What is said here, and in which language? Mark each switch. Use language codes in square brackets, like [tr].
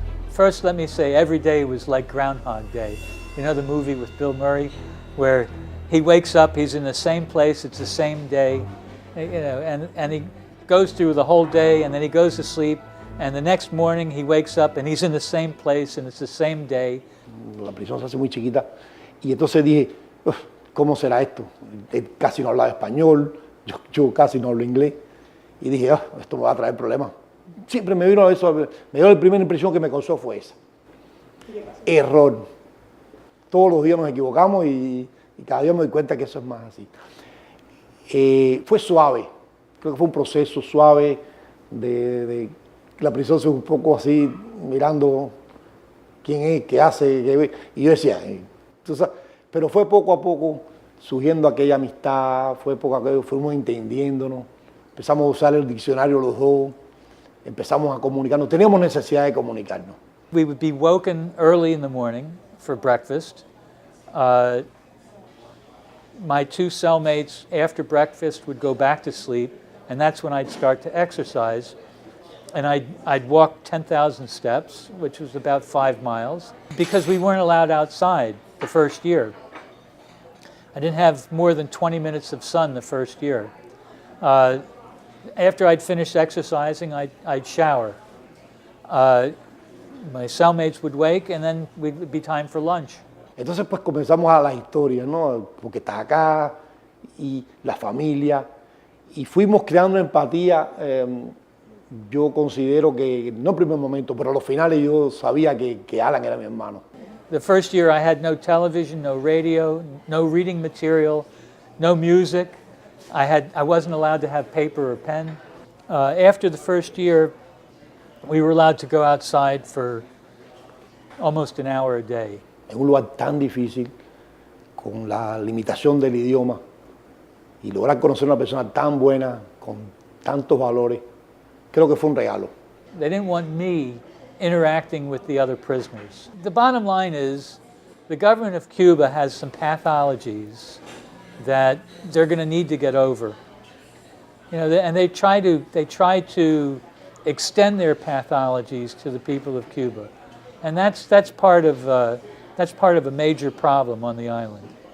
[en] First, let me say every day was like Groundhog Day. You know the movie with Bill Murray where he wakes up, he's in the same place, it's the same day, you know, and he goes through the whole day and then he goes to sleep. And the next morning he wakes up and he's in the same place and it's the same day. [es] La prisión se hace muy chiquita y entonces dije, ¿cómo será esto? Él casi no hablaba español, yo casi no hablo inglés y dije, esto me va a traer problemas. Siempre me vino eso, la primera impresión que me causó fue esa. Error. Todos los días nos equivocamos y cada día me doy cuenta que eso es más así. Fue suave, creo que fue un proceso suave de la prisión se un poco así, mirando quién es, qué hace, y yo decía, pero fue poco a poco surgiendo aquella amistad, fue época que fuimos entendiéndonos, empezamos a usar el diccionario los dos, empezamos a comunicarnos, teníamos necesidad de comunicarnos. [en] We would be woken early in the morning for breakfast. My two cellmates after breakfast would go back to sleep, and that's when I'd start to exercise. And I'd walk 10,000 steps, which was about 5 miles, because we weren't allowed outside the first year. I didn't have more than 20 minutes of sun the first year. After I'd finished exercising, I'd shower. My cellmates would wake, and then it would be time for lunch. [es] Entonces pues comenzamos a la historia, ¿no? Porque está acá y la familia, y fuimos creando empatía. Yo considero que, no en primer momento, pero a los finales yo sabía que Alan era mi hermano. [en] The first year I had no television, no radio, no reading material, no music. I wasn't allowed to have paper or pen. After the first year, we were allowed to go outside for almost an hour a day. [es] En un lugar tan difícil, con la limitación del idioma, y lograr conocer a una persona tan buena, con tantos valores, creo que fue un regalo. [en] They didn't want me interacting with the other prisoners. The bottom line is, the government of Cuba has some pathologies that they're going to need to get over. You know, and they try to extend their pathologies to the people of Cuba, and that's part of a major problem on the island.